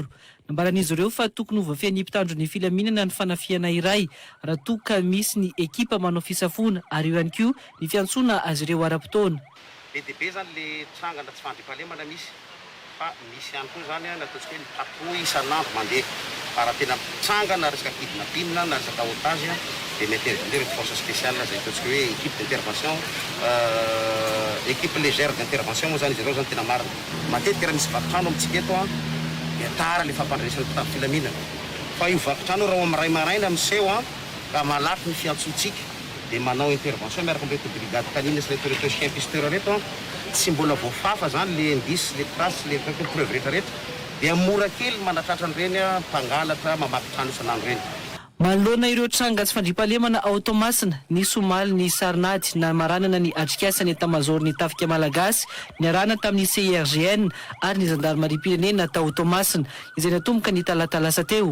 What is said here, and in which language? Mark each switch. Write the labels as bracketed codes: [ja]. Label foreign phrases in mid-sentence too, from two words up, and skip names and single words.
[mg] Nambaran'izy ireo fa tokony ho voafehin'ny mpitandro ny filaminana ny fanafiana iray raha toa ka misy ny ekipa manao fisafoana ary eo ihany koa ny fiantsoana azy ireo ara-potoana. Be dia be zany le trangana tsy fandriam-pahalemana misy fa misy ihany koa zany nataontsika hoe mitapo isan'andro mandeha para tena trangana resaka kidnapping na resaka otage dia mi-intervenir [fr] force spéciale [mg] zay ataontsika hoe [fr] équipe d'intervention équipe légère d'intervention [mg] moa zany izy ireo zany tena marina. Matetika raha misy vakotrano amintsika eto dia tara le fampandresan'ny mpitandro filaminana fa io vakotrano raha amin'ny ray maraina miseho ka malaky ny fiantsontsika dia manao intervention miaraka amin'reto [fr] brigade canine [mg] sy reto [fr] chien pisteur [mg] reto tsy mbola voafafa zany [fr] le indice le trace le preuve [mg] rehetrarehetra dia mora kely manatratra an'ireny mpangalatra mamaky trano isan'andro reny. Manoloana ireo tranga tsy fandriam-pahalemana Automasina ny somaly ny Sarnady na maranana ny atrikasa ny tamazoro ny tafika malagasy niarana tamin'ny CIRGN ary ny zandarimariam-pirenena tao Automasina izay natomboka ny talata lasa teo.